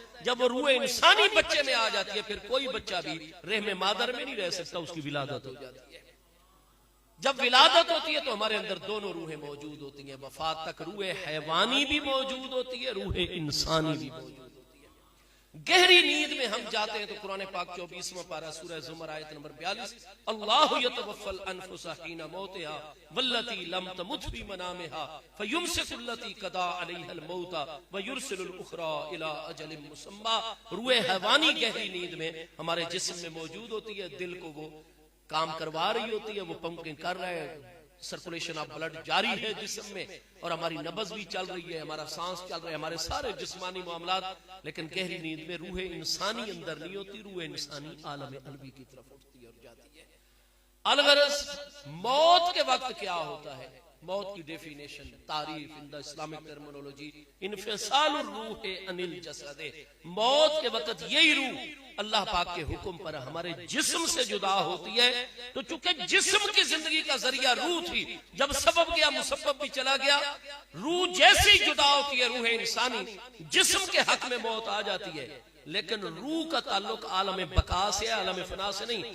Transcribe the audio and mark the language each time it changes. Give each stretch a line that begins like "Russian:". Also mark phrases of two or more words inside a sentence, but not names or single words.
Urdu: جب وہ روح انسانی بچے میں آ جاتی ہے، پھر کوئی بچہ بھی رحم مادر میں نہیں رہ سکتا، اس کی ولادت ہو جاتی ہے. جب ولادت ہوتی ہے تو ہمارے اندر دونوں روحیں موجود ہوتی ہیں. وفات تک روح حیوانی بھی موجود ہوتی ہے، روح انسانی بھی موجود ہوتی ہے. گہری نیند میں ہم جاتے ہیں تو قرآن پاک 24واں پارہ سورہ زمر آیت نمبر 42,
Arabic: الله يتوفى الأنفس حين موتها والتي لم تمت في منامها فيمسك التي قضى عليها الموت ويرسل الأخرى إلى أجل مسمى.
Urdu: روح حیوانی گہری نیند میں ہمارے جسم میں موجود ہوتی ہے. دل کو وہ کام کروا رہی ہوتی ہے، وہ پمپنگ کر رہا ہے,
English: circulation of blood
Urdu: جاری ہے جسم میں، اور ہماری نبض بھی چل رہی ہے، ہمارا سانس چل رہا ہے، ہمارے سارے جسمانی معاملات. لیکن گہری نیند میں روح انسانی اندر نہیں ہوتی، روح انسانی عالم علوی کی طرف اٹھتی ہے اور جاتی ہے. الغرض موت کے وقت کیا ہوتا ہے? موت کی ڈیفینیشن، تعریف
English: in the Islamic terminology,
Arabic: انفصال الروح عن الجسد.
Urdu: موت کے وقت یہی روح اللہ پاک کے حکم پر ہمارے جسم سے جدا ہوتی ہے. تو چونکہ جسم کی زندگی کا ذریعہ روح تھی، جب سبب گیا مسبب بھی چلا گیا، روح جیسے ہی جدا ہوتی ہے روح انسانی، جسم کے حق میں موت آ جاتی ہے. لیکن روح کا تعلق عالم بقا سے، عالم فنا سے نہیں.